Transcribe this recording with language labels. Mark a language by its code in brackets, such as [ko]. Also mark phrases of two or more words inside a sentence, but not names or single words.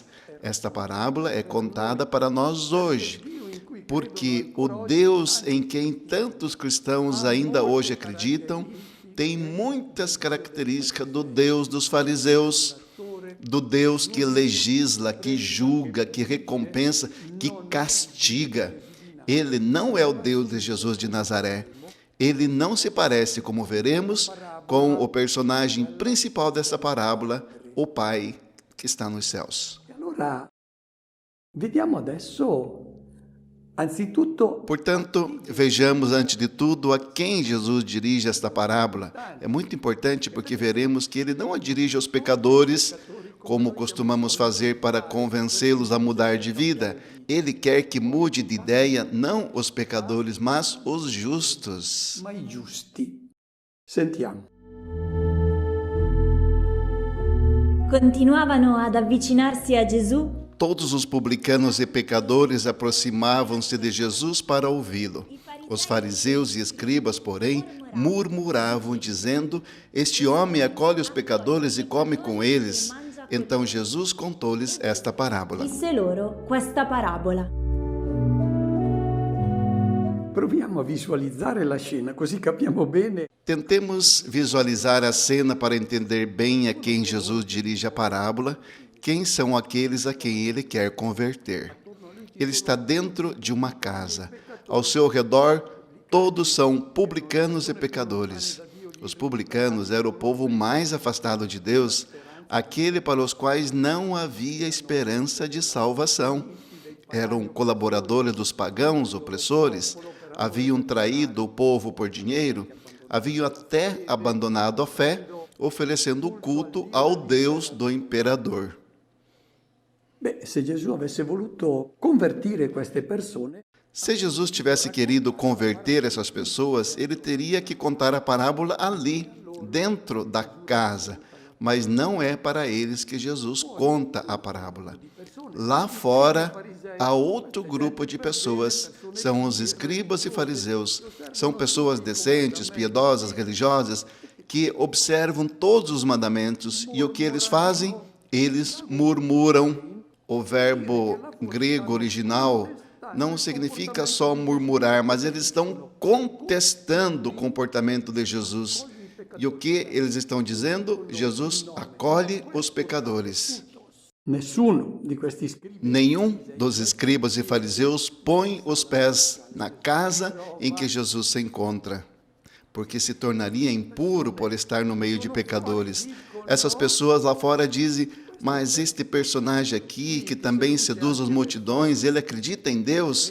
[pt] Esta parábola é contada para nós hoje, porque o Deus em quem tantos cristãos ainda hoje acreditam tem muitas características do Deus dos fariseus, do Deus que legisla, que julga, que recompensa, que castiga. Ele não é o Deus de Jesus de Nazaré. Ele não se parece, como veremos, com o personagem principal dessa parábola, o Pai que está nos céus. [it] Allora, vediamo adesso, anzitutto, [pt] Portanto, vejamos antes de tudo a quem Jesus dirige esta parábola. É muito importante porque veremos que ele não a dirige aos pecadores, como costumamos fazer para convencê-los a mudar de vida. Ele quer que mude de ideia não os pecadores, mas os justos. [it] ma i giusti. Sentiamo. Continuavano ad avvicinarsi a Gesù [pt] Todos os publicanos e pecadores aproximavam-se de Jesus para ouvi-lo. Os fariseus e escribas, porém, murmuravam, dizendo: Este homem acolhe os pecadores e come com eles. Então Jesus contou-lhes esta parábola. [it] disse loro questa parabola. Proviamo a visualizzare la scena, così capiamo bene. [pt] Tentemos visualizar a cena para entender bem a quem Jesus dirige a parábola, quem são aqueles a quem ele quer converter. Ele está dentro de uma casa. Ao seu redor, todos são publicanos e pecadores. Os publicanos eram o povo mais afastado de Deus, aquele para os quais não havia esperança de salvação. Eram colaboradores dos pagãos opressores, haviam traído o povo por dinheiro, haviam até abandonado a fé, oferecendo culto ao Deus do imperador. [it] Beh, se Gesù avesse voluto convertire queste persone, [pt] Se Jesus tivesse querido converter essas pessoas, ele teria que contar a parábola ali, dentro da casa. Mas não é para eles que Jesus conta a parábola. Lá fora, há outro grupo de pessoas. São os escribas e fariseus. São pessoas decentes, piedosas, religiosas, que observam todos os mandamentos. E o que eles fazem? Eles murmuram. O verbo grego original não significa só murmurar, mas eles estão contestando o comportamento de Jesus. E o que eles estão dizendo? Jesus acolhe os pecadores. [it] nessuno di questi scribi [pt] Nenhum dos escribas e fariseus põe os pés na casa em que Jesus se encontra, porque se tornaria impuro por estar no meio de pecadores. Essas pessoas lá fora dizem: mas este personagem aqui, que também seduz as multidões, ele acredita em Deus?